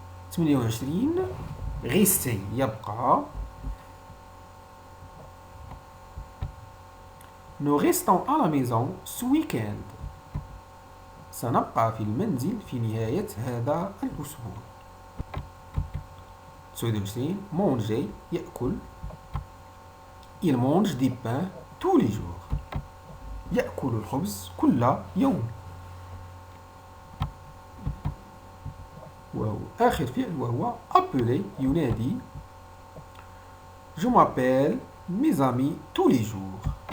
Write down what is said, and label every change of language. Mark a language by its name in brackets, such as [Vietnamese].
[Arabic] 28 rester يبقى. [French] Nous restons à la maison ce week-end. [Arabic] سنبقى في المنزل في نهاية هذا الأسبوع. 29 manger يأكل. [French] Il mange du pain tous les jours. [Arabic] يأكل الخبز كل يوم. وآخر فعل وهو appeler ينادي. [French] Je m'appelle mes amis tous les jours.